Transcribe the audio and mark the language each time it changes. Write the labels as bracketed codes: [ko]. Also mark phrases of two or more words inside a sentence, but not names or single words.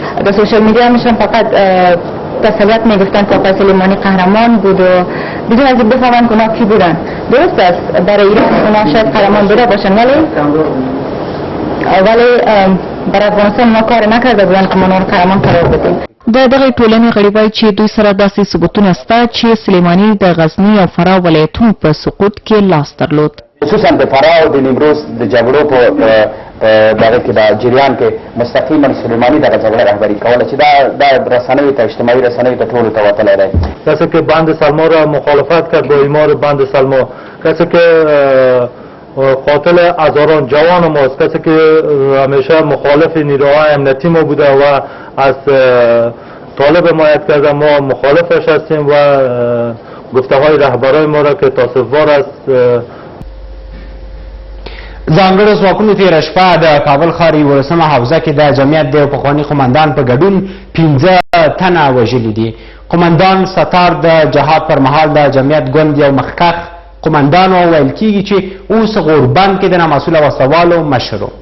[fa] در [en] social media [fa] میشن فقط تسلیت میگفتن که آقای سلیمانی قهرمان بود و بدون از این بفهمن که اونا کی بودن. درست است برای ایران اونا شاید قهرمان بوده باشن ولی برای افغانستان اونا کار نکرده بودن که ما اونا قهرمان قرار بدیم. [ps] د دغه ټولنې غړي وایي چې دوی سره داسې ثبوتونه شته چې سلیماني د غزني او فراه ولایتونو په سقوط کې لاس درلود. خصوصا د فراه او د نیمروز د جګړو په دغه کې د جریان کې مستقیما سلیماني دغه جګړه رهبري کوله چې دا رسنیو ته اجتماعي رسنیو ته ټولو ته وتلی دی. [fa] کسی که بند سلما را مخالفت کرد با اعمار بند سلما، کسی که قاتل هزاران جوان ماست، کسی که همیشه مخالف نیروهای امنیتی ما بوده و از طالب حمایت کرده، ما مخالفش هستیم و گفته های رهبرای ما را که تاسف‌وار است. [ps] ځانګړو ځواکونو تېره شپه د کابل ښار 11مه حوزه کې د جمعیت د پخواني قمندان په ګډون 15 تنه وژلي دي. قمندان ستار د جهاد پر مهال د جمعیت ګوند یو مخکښ قمندان ویل کېږي چې اوس غوربند کې د نامسؤله وسلوالو مشر و.